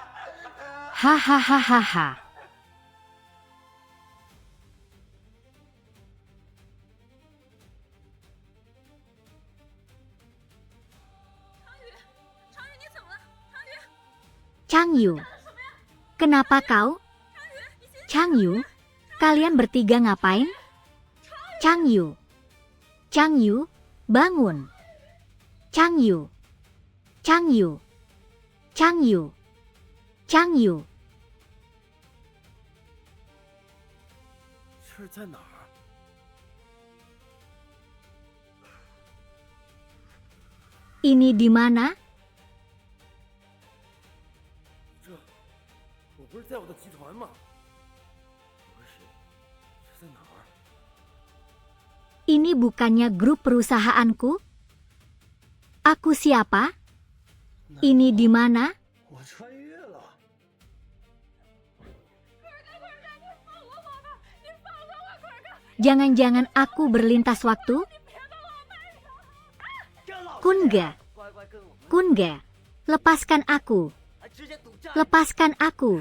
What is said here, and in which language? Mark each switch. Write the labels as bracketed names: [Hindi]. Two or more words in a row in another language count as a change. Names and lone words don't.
[Indonesian] Hahaha. Changyu, kenapa kau? Changyu, kalian bertiga ngapain? Changyu, bangun. Changyu. [Chinese] 这在哪儿？ [Indonesian] Ini di mana? [Chinese] 我不是在我的集团吗？我是谁？这在哪儿？ [Indonesian] Ini bukannya grup perusahaanku? Aku siapa? Ini di mana? [Chinese] 我穿越了。 [Indonesian] Jangan-jangan aku berlintas waktu? Kunga, lepaskan aku. Lepaskan aku.